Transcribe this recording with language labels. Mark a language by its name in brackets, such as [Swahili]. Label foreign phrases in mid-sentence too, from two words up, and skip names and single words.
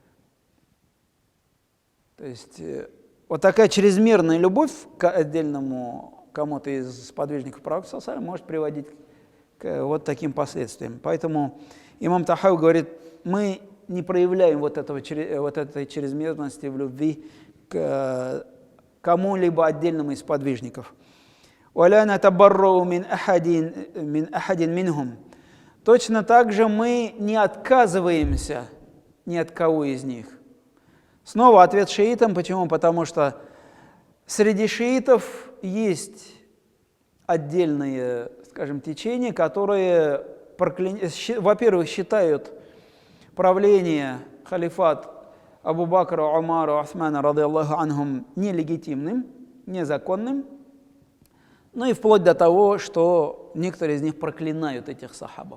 [Russian] То есть вот такая чрезмерная любовь к отдельному кому-то из сподвижников пророка может приводить к вот таким последствиям. Поэтому имам Тахави говорит, мы не проявляем вот этой чрезмерности в любви к кому-либо отдельному из сподвижников. [Arabic] وَلَا نَتَبَرَّأُ مِنْ أَحَدٍ مِنْهُمْ. [Russian] Точно так же мы не отказываемся ни от кого из них. Снова ответ шиитам. Почему? Потому что среди шиитов есть отдельные, скажем, течения, которые, во-первых, считают правление, халифат Абу Бакра, Умара, Усмана, [Arabic] رضي الله عنهم, [Russian] нелегитимным, незаконным, ну и вплоть до того, что некоторые из них проклинают этих сахабов.